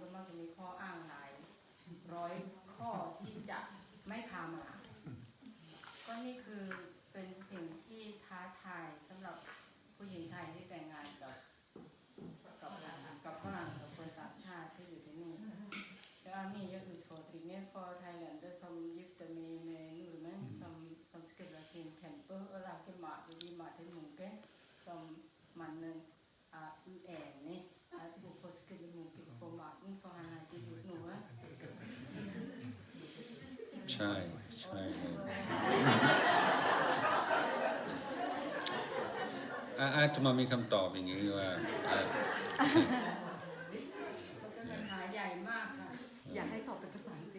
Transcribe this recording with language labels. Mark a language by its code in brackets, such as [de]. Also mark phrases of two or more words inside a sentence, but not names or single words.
[th] มักจะมีข้ออ้างหลายร้อยข้อที่จะไม่พามาก็นี่คือเป็น สิ่งที่ท้าทายสำหรับผู้หญิงไทยที่แต่งงานกับฝรั่งกับคนต่างชาติที่อยู่ที่นี่แล้วมีก็คือ [no] utfordringen for Thailander som gifter med nordmenn som skulle til tempel og lage mat og gi mat til munken som mannen er uenig at hvorfor skulle munken få maten for han har ikke gjort noe [th] ใช่ใช่อาจจะมามีคำตอบอย่างนี้ว่า เป็นปัญหาใหญ่มากค่ะ อยากให้ตอบเป็นภาษาอังกฤษ